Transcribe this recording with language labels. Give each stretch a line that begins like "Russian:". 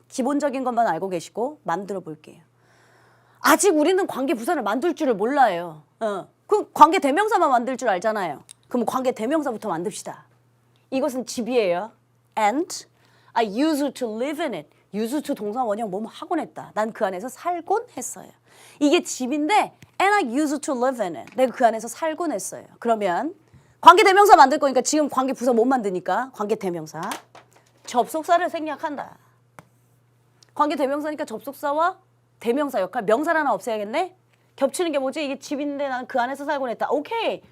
Korean: 기본적인 것만 알고 계시고 만들어 볼게요. 아직 우리는 관계 부사를 만들 줄을 몰라요. 그럼 관계 대명사만 만들 줄 알잖아요. 그럼 관계 대명사부터 만듭시다. 이것은 집이에요. And
English: I used to live in it.
Korean: used to 동사 원형 뭐뭐 하곤 했다. 난 그 안에서 살곤 했어요. 이게 집인데
English: and I used to live in it.
Korean: 내가 그 안에서 살곤 했어요. 그러면 관계대명사 만들 거니까 지금 관계부사 못 만드니까 관계대명사. 접속사를 생략한다. 관계대명사니까 접속사와 대명사 역할. 명사를 하나 없애야겠네. 겹치는 게 뭐지? 이게 집인데 나는 그 안에서 살곤 했다. 오케이.